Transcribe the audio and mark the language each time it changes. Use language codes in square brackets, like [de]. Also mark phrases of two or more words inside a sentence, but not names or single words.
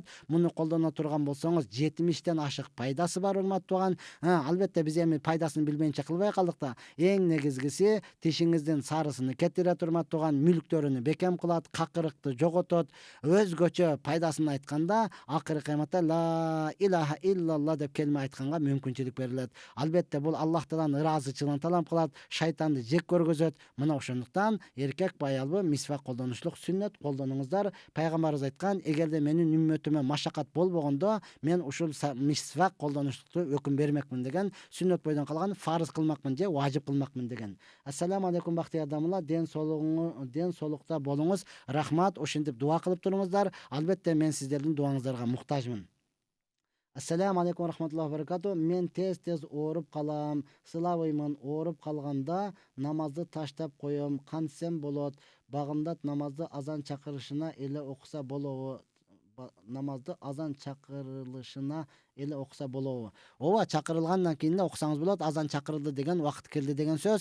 [ky] Муну колдоно турган болсоңуз 70тен ашык пайдасы бар, урматтуу. Албетте биз эми пайдасын билбейинче кылбай калдык да. Эң негизгиси тишиңиздин сарысыны кетирет, урматтуу. Мүлктөрүнү бекем кылат, какырыкты жоготот. Өзгөчө пайдасын айтканда, акыркы кыяматта [ar] لا إله إلا الله [ky] деп келме айтканга мүмкүнчүлүк берилет. Албетте бул Аллахтан ыраазычылыгын талап кылат, шайтанды жек көргөзөт. Мына ошондуктан эркек аялбы мисвак колдонушлук сүннөт колдонуңуздар. Пайгамбарыбыз айткан, эгерде менин үммөтүмө машакат болбогондо, мен ушул мисвак колдонуштукту өкүм бермекмин деген, сүннөт бойдон калган фарыз кылмакмын же важип кылмакмын деген. [ar] السلام عليكم [ky] бактый адамлар, ден соолукта болуңуз. Рахмат, ошентип дуа кылып туруңуздар. Албетте мен сиздердин дуаңыздарга муктажмын. [ar] السلام عليكم ورحمة الله وبركاته. [ky] Мен тез ооруп калам, сылабыймын. Ооруп калганда намазды таштап коем. Кантсем болот? Багымдат намазды азан чакырышына эле окуса болобу? namazды азан чакырылышына эле окуса болобу? Ооба, чакырылгандан кийин да окусаңыз болот. Азан чакырылды деген убакыт келди деген сөз.